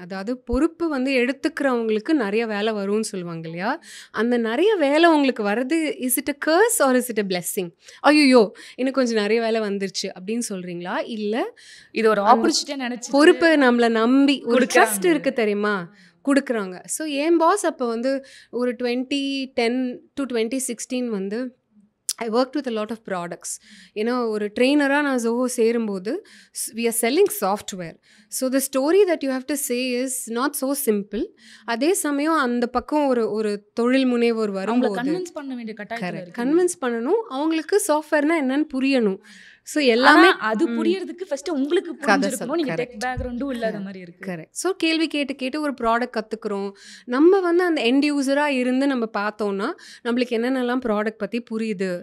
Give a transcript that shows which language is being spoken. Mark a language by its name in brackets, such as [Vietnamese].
[Tamil] அதாவது பொறுப்பு வந்து எடுத்துக்கிறவங்களுக்கு நிறைய வேலை வரும்னு சொல்லுவாங்க இல்லையா, அந்த நிறைய வேலை உங்களுக்கு வர்றது [English] Is it a curse or is it a blessing? [Tamil] ஐயோ எனக்கு கொஞ்சம் நிறைய வேலை வந்துருச்சு அப்படின்னு சொல்கிறீங்களா, இல்லை இது ஒரு ஆப்பர்ச்சுனிட்டியாக நினச்சி பொறுப்பை நம்மளை நம்பி ஒரு ட்ரஸ்ட் இருக்குது தெரியுமா கொடுக்குறாங்க. ஸோ என் பாஸ் அப்போ வந்து ஒரு 2010 to 2016 வந்து [English] I worked with a lot of products. [Tamil] ஏன்னா ஒரு ட்ரெயினராக நான் ஜோஹோ சேரும்போது [English] we are selling software. So the story that you have to say is not so simple. [Tamil] அதே சமயம் அந்த பக்கம் ஒரு தொழில் முனைவோர் வரும்போது கன்வின்ஸ் பண்ண வேண்டிய கட்டாயம், கன்வின்ஸ் பண்ணணும், அவங்களுக்கு சாஃப்ட்வேர்னா என்னன்னு புரியணும். ஸோ எல்லாமே அது புரியறதுக்கு ஃபர்ஸ்ட் உங்களுக்கு புரிஞ்சிருக்கணும், நீங்க டெக் பேக்ரவுண்டும் இல்லாத மாதிரி இருக்கு. கரெக்ட். ஸோ கேள்வி கேட்டு ஒரு ப்ராடக்ட் கற்றுக்குறோம். நம்ம வந்து அந்த எண்ட் யூஸராக இருந்து நம்ம பார்த்தோன்னா நம்மளுக்கு என்னென்னலாம் ப்ராடக்ட் பற்றி புரியுது.